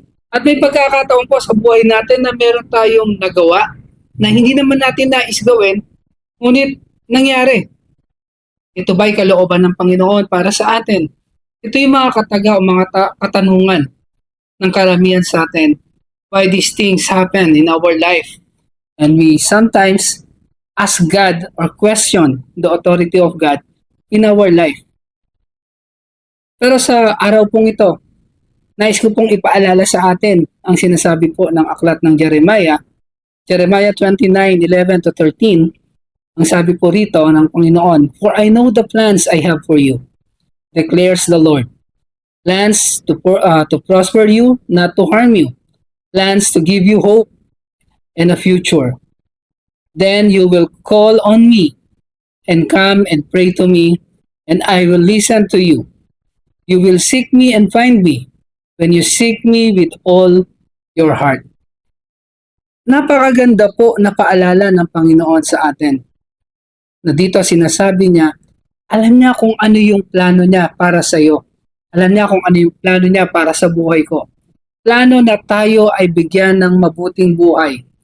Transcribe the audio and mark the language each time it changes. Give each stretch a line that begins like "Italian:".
Filipino: At may pagkakataon po sa buhay natin na meron tayong nagawa na hindi naman natin nais gawin, ngunit nangyari. Ito ba'y kalooban ng Panginoon para sa atin? Ito yung mga kataga o mga katanungan ng karamihan sa atin.
English: Why these things happen in our life. And we sometimes ask God or question the authority of God in our life.
Filipino: Pero sa araw pong ito, nais ko pong ipaalala sa atin ang sinasabi po ng aklat ng Jeremiah 29:11-13. Ang sabi po rito ng Panginoon,
English: "For I know the plans I have for you, declares the Lord. Plans to prosper you, not to harm you. Plans to give you hope and a future. Then you will call on me and come and pray to me, and I will listen to you. You will seek me and find me when you seek me with all your heart."
Filipino: Napakaganda po na paalala ng Panginoon sa atin. Na dito sinasabi niya, alam niya kung ano yung plano niya para sa iyo. Alam niya kung ano yung plano niya para sa buhay ko. Plano na tayo ay bigyan ng mabuting buhay.